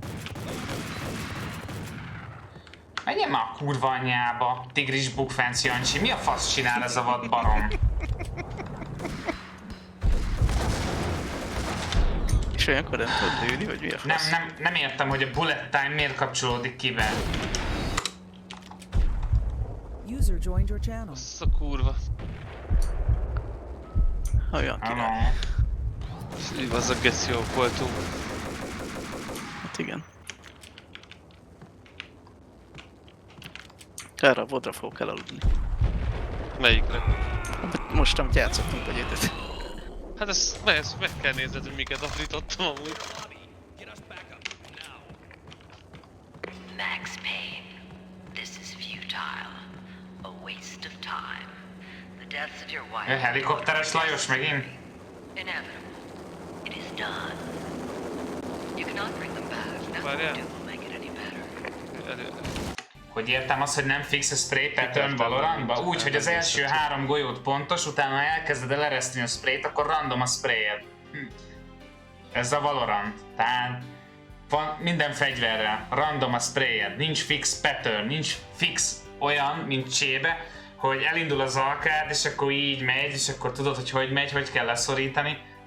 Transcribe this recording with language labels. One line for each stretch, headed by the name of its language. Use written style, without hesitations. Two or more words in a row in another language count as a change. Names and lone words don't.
Hungarian: Menjen már a kurva anyjába, tigris bukfenc Jancsi, mi a fasz csinál ez a vad barom? És olyankor nem tudod lőni, vagy mi a fasz? Nem értem, hogy a
English: bullet time
Hungarian: miért kapcsolódik ki be.
English: User joined your channel.
Hungarian: Azt a kurva. Olyan király. Az a geci jók voltunk. Hát igen. Erre a vodra fogok elaludni. Melyikre? Most, amit játszottunk vagy ötöt. Hát ezt meg kell nézned, hogy miket aprítottam amúgy.
English: Max Payne, this is futile. A waste of time. The deaths of your wife.
Hungarian: Helikopteres Lajos megint?
English: Inevitable. It is done. You cannot bring them back. Nothing
Hungarian: Várjál.
English: you do will make it any better.
Hungarian: Hogy értem azt, hogy nem fix a
English: spray pattern
Hungarian: Valorantba? Úgy, hogy az első 3 golyót pontos, utána ha elkezded el ereszteni a sprayt, akkor random a sprayed. Ez a Valorant. Tehát van minden fegyverrel, random a sprayed, nincs fix pattern, nincs fix olyan, mint csébe, hogy elindul az alkád, és akkor így megy, és akkor tudod, hogy megy, hogy kell leszorítani.